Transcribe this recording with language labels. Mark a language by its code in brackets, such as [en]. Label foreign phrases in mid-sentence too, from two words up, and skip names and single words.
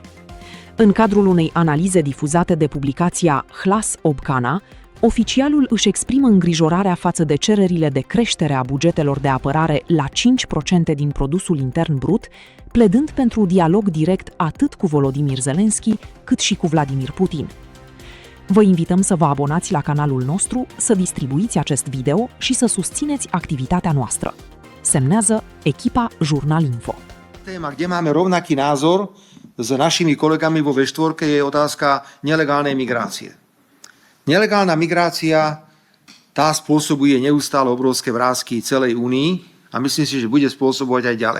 [ro] În cadrul unei analize difuzate de publicația Hlas Obcana, oficialul își exprimă îngrijorarea față de cererile de creștere a bugetelor de apărare la 5% din produsul intern brut, pledând pentru dialog direct atât cu Volodymyr Zelensky, cât și cu Vladimir Putin. Vă invităm să vă abonați la canalul nostru, să distribuiți acest video și să susțineți activitatea noastră. Semnează echipa Žurnal Info. [sk] Téma, kde máme rovnaký názor s našimi kolegami vo V4, je otázka nelegálnej migrácie. Nelegálna migrácia, tá spôsobuje neustále obrovské vrásky celej Únii a myslím si, že bude spôsobovať aj ďalej.